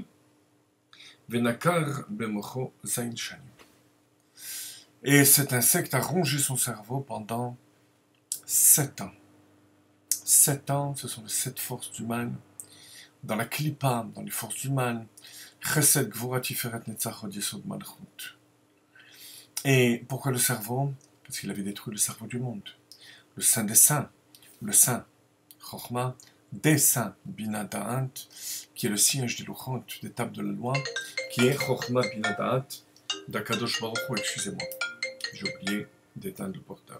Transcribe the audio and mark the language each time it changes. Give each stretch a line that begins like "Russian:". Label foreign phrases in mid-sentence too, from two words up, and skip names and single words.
Hebrew: ונקר במוחו זין שנים.
French: Et cet insecte a rongé son cerveau pendant 7 ans. 7 ans, ce sont les 7 forces du mal. Dans la klipa, dans les forces du mal.
Hebrew: חסד גבורה תפארת נצח הוד יסוד מלכות.
French: Et pourquoi le cerveau? Parce qu'il avait détruit le cerveau du monde. Le saint des saints, le saint Chochma, des saints
Hebrew: בינה דעת,
French: qui est le siège des Luchot, des tables de la loi, qui est
Hebrew: חכמה בינה דעת
French: d'
Hebrew: הקדוש ברוך הוא,
French: excusez-moi, j'ai oublié d'éteindre le portable.